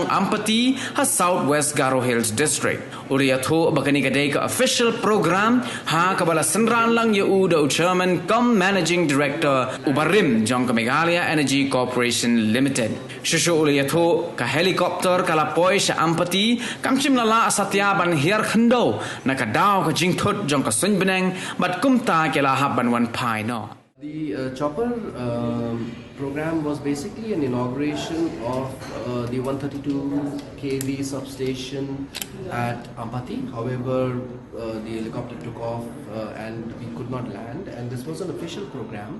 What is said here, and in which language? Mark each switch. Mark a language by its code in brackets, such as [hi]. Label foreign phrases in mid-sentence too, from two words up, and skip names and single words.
[kha] Ampati ha Southwest Garo Hills district ule atho ba ka ni ka dai ka [en] official program [kha] ha ka bala sanran lang ya da [en] chairman cum managing director [kha] ubarim jong ka Meghalaya Energy Corporation Limited Shushu uliyatho ka helicopter kala poi sa Ampati kamchim lala asatya ban hiar khando nakadaw ka jingthot jong ka sun beneng bat kumta kela haban wan pai no. [en] The chopper program was basically an inauguration of the 132 kV substation at Ampati. However, the helicopter took off and we could not land, and this was an official program.